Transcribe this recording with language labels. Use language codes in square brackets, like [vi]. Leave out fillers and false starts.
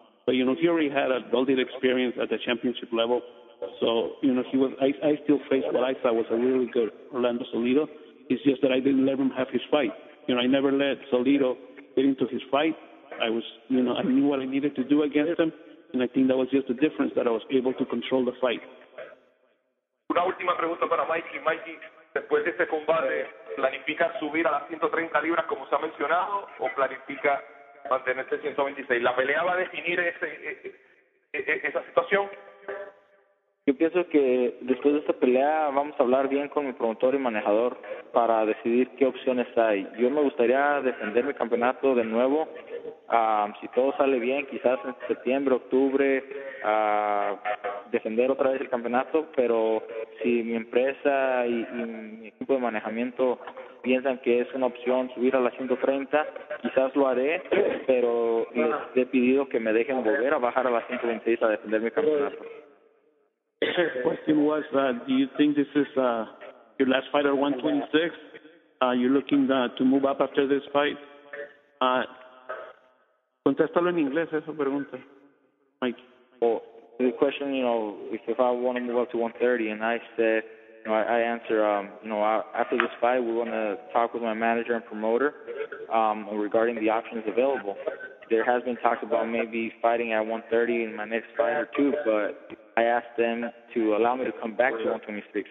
[en] But, you know, he already had a well-deal experience at the championship level. So, you know, I still faced what I thought was a really good Orlando Salido. It's just that I didn't let him have his fight. You know, I never let Salido get into his fight. I knew what I needed to do against him, and I think that was just the difference, that I was able to control the fight. [es] Una última pregunta para Mikey. Mikey, después de este combate, ¿planifica subir a las 130 libras como se ha mencionado, o planifica mantenerse en 126? ¿La pelea va a definir esa situación? Yo pienso que después de esta pelea vamos a hablar bien con mi promotor y manejador para decidir qué opciones hay. Yo me gustaría defender mi campeonato de nuevo, si todo sale bien, quizás en septiembre, octubre, defender otra vez el campeonato, pero si mi empresa y mi equipo de manejamiento piensan que es una opción subir a las 130, quizás lo haré, pero les he pedido que me dejen volver a bajar a las 126 a defender mi campeonato. [en] The question was, do you think this is your last fight at 126? You're looking to move up after this fight? [es] Contéstalo en inglés, esa pregunta, Mike. [en] Well, the question, if I want to move up to 130, and I said, I answer, after this fight, we want to talk with my manager and promoter regarding the options available. There has been talk about maybe fighting at 130 in my next fight or two, but I asked them to allow me to come back to 126.